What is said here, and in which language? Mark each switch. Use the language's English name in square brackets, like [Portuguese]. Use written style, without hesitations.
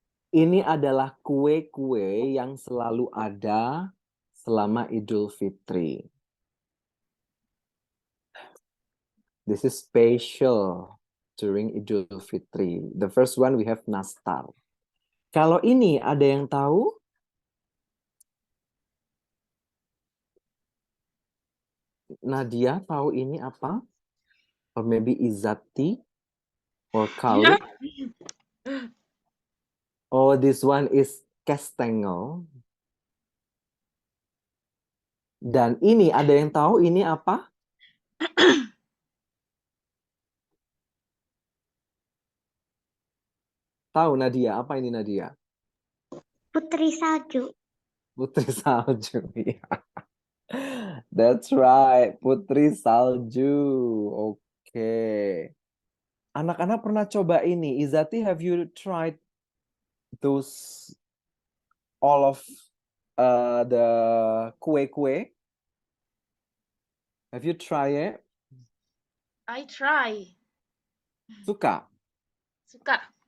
[Indonesian] Ini adalah kue-kue yang selalu ada selama Idul Fitri. [English] This is special during Idul Fitri. The first one we have nastar. [Indonesian] Kalau ini ada yang tahu? Nadia tahu ini apa? [English] Or maybe Izati or Khalid? Oh, this one is kastengel. [Indonesian] Dan ini ada yang tahu ini apa? Tahu Nadia, apa ini Nadia? Putri salju. Putri salju. Ya. [English] That's right, [Indonesian] putri salju. Oke. Anak-anak pernah coba ini. [English] Izati, have you tried those all of the kue-kue? Have you tried it? I try. [Indonesian] Suka? Suka.